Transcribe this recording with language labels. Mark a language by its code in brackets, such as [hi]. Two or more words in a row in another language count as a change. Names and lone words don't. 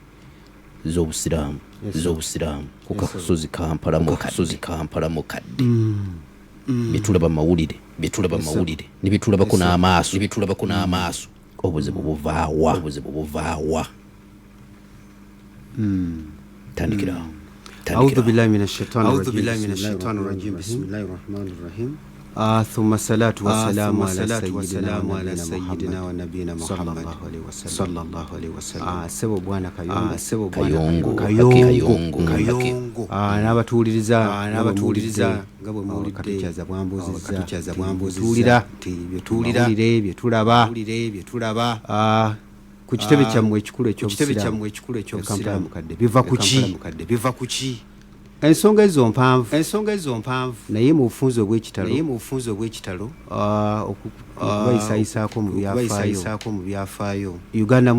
[lg] z'obusiraamu ku kasozi kampalamu kadde byetulaba mawulire ne byetulabako n'amaaso obuzibu buvaawa tandikirawo [ar] أعوذ بالله من الشيطان الرجيم بسم الله الرحمن الرحيم ثم الصلاة والسلام على سيدنا ونبينا محمد صلى الله عليه وسلم [lg] ssebo bwana kayongo n'abatuuliriza nga bwe muwulidde katukyaza bwambuzizza byetulaba ku kitebe kyammwe ekikulu eky'obusiraamu biva ku ki ensonga ezo mpanvu naye mu bufunze obw'ekitalo okubayisaayisaako mu byafaayo Uganda